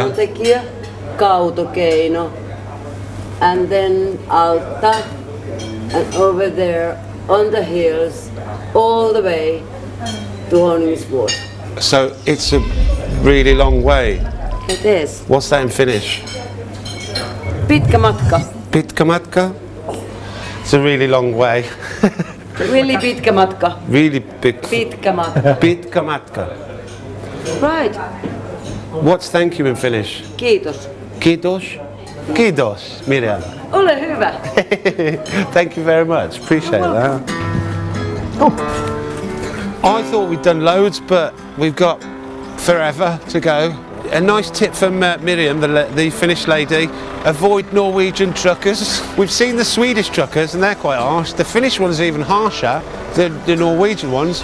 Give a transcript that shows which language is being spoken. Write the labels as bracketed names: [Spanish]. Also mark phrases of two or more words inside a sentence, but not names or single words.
[English] Enontekijä, Kautokeino. And then Alta. And over there on the hills all the way to Honningsvåg. So it's a really long way. It is. What's that in Finnish? [Finnish] Pitkä matka. Pitkä matka? [English] It's a really long way. [Finnish] Really pitkä matka. [English] Really big. [Finnish] Pitkä matka. Pitkä matka. [English] Right. What's thank you in Finnish? [Finnish] Kiitos. Kiitos. Kiitos, Miriam. Ole hyvä. [English] Thank you very much. Appreciate that. I thought we'd done loads, but we've got forever to go. A nice tip from Miriam, the Finnish lady: avoid Norwegian truckers. We've seen the Swedish truckers and they're quite harsh. The Finnish ones are even harsher than the Norwegian ones.